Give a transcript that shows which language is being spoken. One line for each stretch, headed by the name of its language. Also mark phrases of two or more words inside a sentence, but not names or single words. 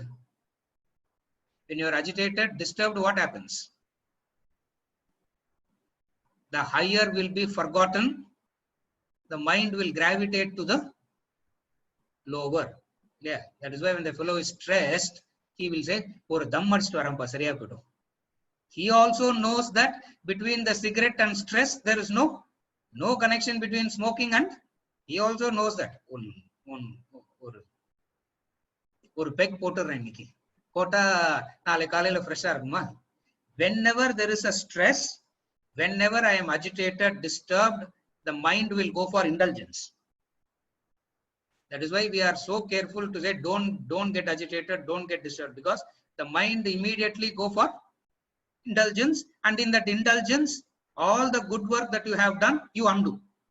English: When you are agitated, disturbed, what happens? The higher will be forgotten. The mind will gravitate to the lower. That is why when the fellow is stressed, he will say,
Tamil: "ஒரு தம் அடிச்சிட்டு வரேன்பா சரியா போயிடும்."
English: He also knows that between the cigarette and stress, there is no connection between smoking and. He also knows that.
Tamil: ஒரு பெக் போட்டா இன்னிக்கி. போட்டா நாளைக்கு காலையில ஃப்ரெஷ் ஆ இருக்குமா.
English: Whenever there is a stress, whenever I am agitated, disturbed, the mind will go for indulgence. That is why we are so careful to say don't get agitated, don't get disturbed, because the mind immediately go for indulgence, and in that indulgence, all the good work that you have done, you undo.